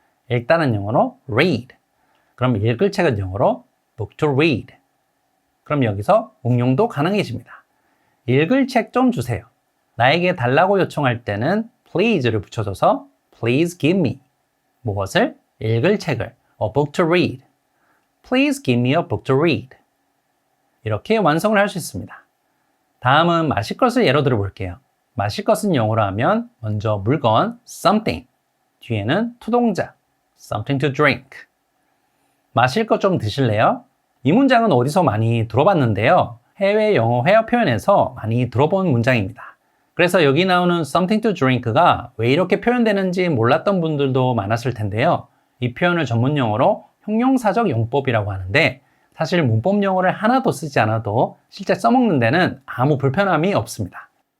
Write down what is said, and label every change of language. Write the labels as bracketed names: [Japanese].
[Korean] 읽다는 영어로 read. 그럼 읽을 책은 영어로 [English] book to read. [Korean] 그럼 여기서 응용도 가능해집니다. 읽을 책 좀 주세요. 나에게 달라고 요청할 때는 please를 붙여줘서 [English] please give me. [Korean] 무엇을? 읽을 책을. [English] A book to read. Please give me a book to read. [Korean] 이렇게 완성을 할 수 있습니다. 다음은 마실 것을 예로 들어볼게요. 마실 것은 영어로 하면 먼저 물건 something. 뒤에는 [English] to 동작 something to drink. [Korean] 마실 것 좀 드실래요? 이 문장은 어디서 많이 들어봤는데요. 해외 영어 회화 표현에서 많이 들어본 문장입니다. 그래서 여기 나오는 [English] something to drink [Korean] 가 왜 이렇게 표현되는지 몰랐던 분들도 많았을 텐데요. 이 표현을 전문 용어로 형용사적 용법이라고 하는데 사실 문법 용어를 하나도 쓰지 않아도 실제 써먹는 데는 아무 불편함이 없습니다.